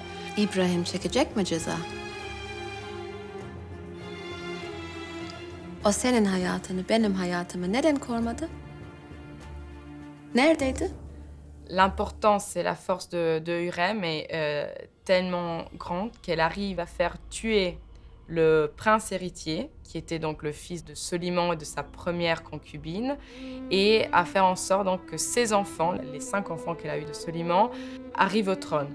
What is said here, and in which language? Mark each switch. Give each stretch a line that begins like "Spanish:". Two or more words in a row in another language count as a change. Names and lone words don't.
Turkish: İbrahim çekecek mi ceza? O senin hayatını, benim hayatımı neden korumadı? Neredeydi?
French: L'importance et la force de Hürrem est tellement grande qu'elle arrive à faire tuer le prince héritier, qui était donc le fils de Soliman et de sa première concubine, et à faire en sorte donc que ses enfants, les 5 enfants qu'elle a eus de Soliman, arrivent au trône.